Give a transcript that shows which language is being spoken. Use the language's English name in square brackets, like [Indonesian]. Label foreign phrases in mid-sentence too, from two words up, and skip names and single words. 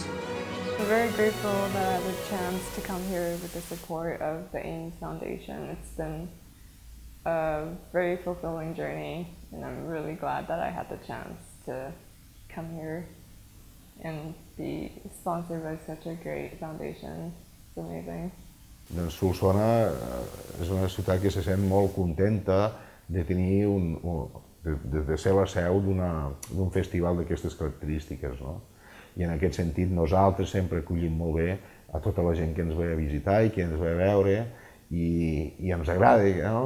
[English] We're very grateful that I had the chance to come here with the support of the AIMS Foundation. It's been a very fulfilling journey, and I'm really glad that I had the chance to come here and be sponsored by such a great foundation. It's amazing. [Catalan] Doncs Solsona és una ciutat que se sent molt contenta de tenir de ser la seu d'un festival d'aquestes característiques, no? I en aquest sentit nosaltres sempre acollim molt bé a tota la gent que ens ve a visitar i que ens ve a veure, i ens agrada, no?